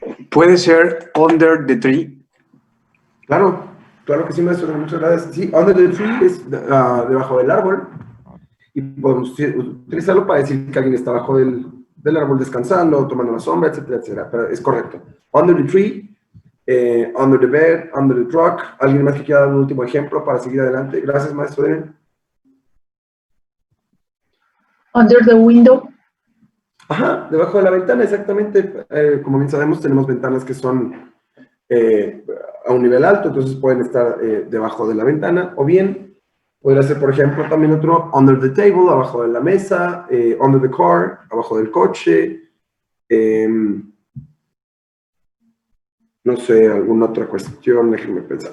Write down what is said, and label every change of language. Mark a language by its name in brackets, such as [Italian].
[Spanish] Puede ser [English] under the tree. [Spanish] Claro que sí, maestro, muchas gracias. Sí, [English] under the tree [Spanish] es debajo del árbol, y podemos utilizarlo para decir que alguien está debajo del árbol descansando, tomando la sombra, etcétera, etcétera, pero es correcto. [English] Under the tree, under the bed, under the truck. [Spanish] ¿Alguien más que quiera dar un último ejemplo para seguir adelante? Gracias, maestro. [English] Under the window. [Spanish] Ajá, debajo de la ventana, exactamente. Como bien sabemos, tenemos ventanas que son a un nivel alto, entonces pueden estar debajo de la ventana, o bien podría ser, por ejemplo, también otro [English] under the table, [Spanish] abajo de la mesa, [English] under the car, [Spanish] abajo del coche, no sé, alguna otra cuestión, déjenme pensar.